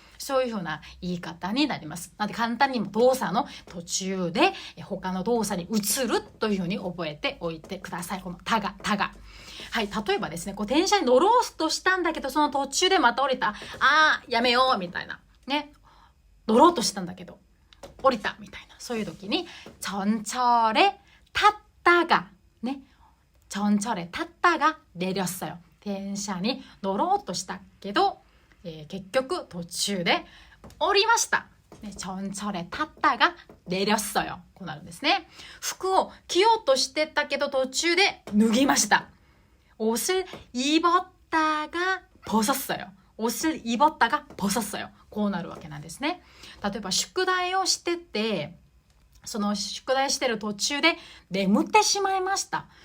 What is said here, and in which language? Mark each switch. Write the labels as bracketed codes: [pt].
[ja] そういうふうな言い方になります。なので簡単にも動作の途中で他の動作に移るというふうに覚えておいてください。このタガ。はい、例えばですね、こう電車に乗ろうとしたんだけど、その途中でまた降りた。やめようみたいな。ね。乗ろうとしたんだけど、降りたみたいな。そういう時に、 [ko] 전철에 탔다가 [ja] ね。 [ko] 전철에 탔다가 내렸어요。 [ja] 電車に乗ろうとしたけど、結局途中で降りました。 [ko] 전철에 탔다가 내렸어요。 [ja] こうなるんですね。服を着ようとしてたけど途中で脱ぎました。 [ko] 옷을 입었다가 벗었어요。 옷을 입었다가 벗었어요。 [ja] こうなるわけなんですね。例えば宿題をしてて、その宿題してる途中で眠ってしまいました。